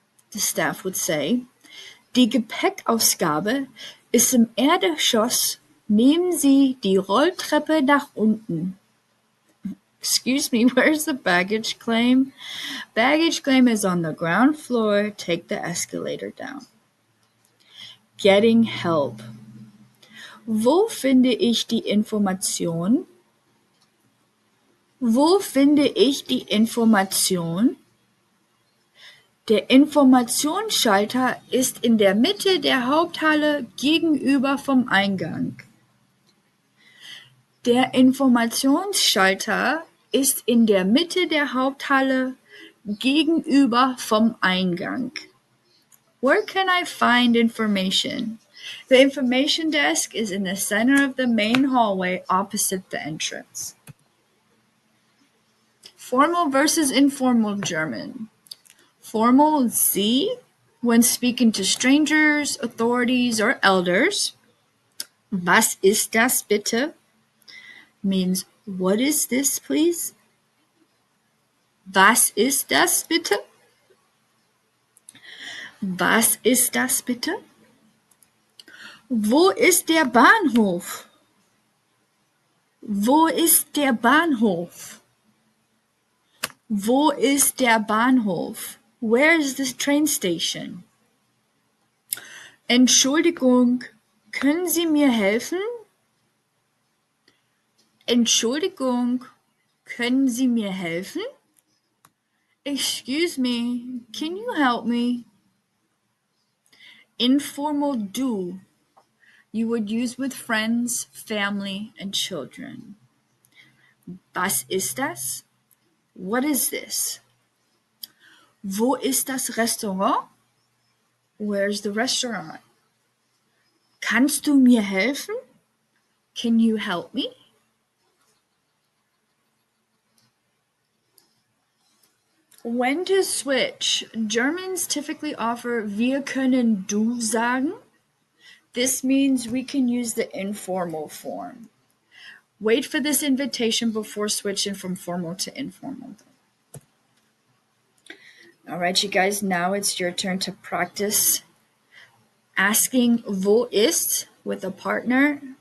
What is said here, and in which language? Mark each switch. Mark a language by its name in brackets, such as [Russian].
[English] The staff would say, [German] die Gepäckausgabe ist im Erdgeschoss. Nehmen Sie die Rolltreppe nach unten. [English] Excuse me, where's the baggage claim? Baggage claim is on the ground floor. Take the escalator down. Getting help. [German] Wo finde ich die Information? Wo finde ich die Information? Der Informationsschalter ist in der Mitte der Haupthalle gegenüber vom Eingang. Der Informationsschalter ist in der Mitte der Haupthalle gegenüber vom Eingang. [English] Where can I find information? The information desk is in the center of the main hallway opposite the entrance. Formal versus informal German. Formal Sie when speaking to strangers, authorities, or elders. [German] Was ist das bitte? [English] Means, what is this, please? [German] Was ist das bitte? Was ist das bitte? Wo ist der Bahnhof? Wo ist der Bahnhof? Wo ist der Bahnhof? [English] Where is this train station? [German] Entschuldigung, können Sie mir helfen? Entschuldigung, können Sie mir helfen? [English] Excuse me, can you help me? Informal du. You would use with friends, family, and children. [German] Was ist das? [English] What is this? [German] Wo ist das Restaurant? [English] Where's the restaurant? [German] Kannst du mir helfen? [English] Can you help me? When to switch. Germans typically offer [German] wir können du sagen. [English] This means we can use the informal form. Wait for this invitation before switching from formal to informal. All right, you guys, now it's your turn to practice asking wo ist with a partner.